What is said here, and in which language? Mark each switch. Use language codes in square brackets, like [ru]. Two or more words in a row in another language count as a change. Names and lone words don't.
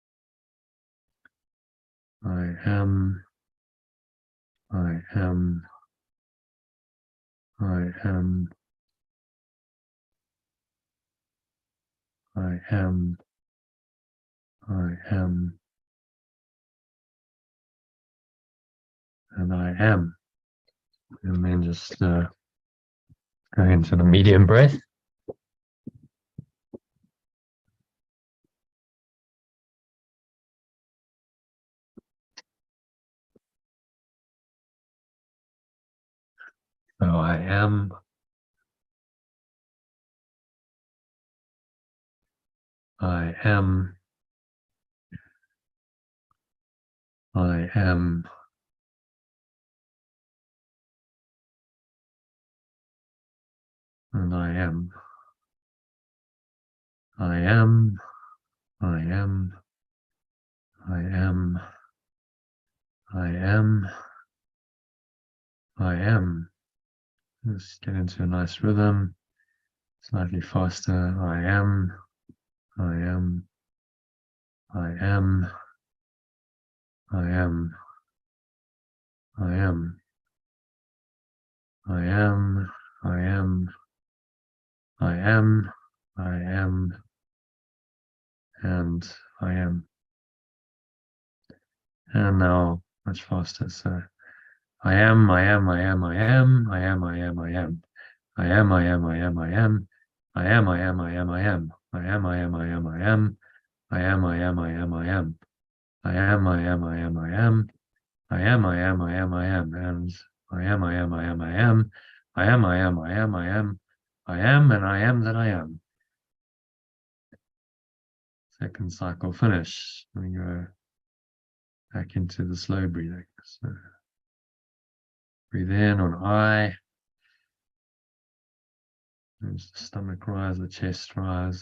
[en] I am. I am. I am. I am. I am. And I am. And then just go into the medium breath. So I am. I am. I am. And I am. I am. I am. I am. I am. I am. Let's get into a nice rhythm. Slightly faster. I am. I am. I am. I am. I am. I am. I am. I am. I am. And I am. And now much faster. So I am, I am, I am, I am, I am, I am, I am. I am, I am, I am, I am. I am, I am, I am, I am. I am, I am, I am, I am. I am, I am, I am, I am. I am, I am, I am, I am. I am, I am, I am, I am. And I am, I am, I am, I am. I am, I am, I am, I am. I am, and I am that I am. Second cycle finish. We go back into the slow breathing. So breathe in on I. As the stomach rise, the chest rise.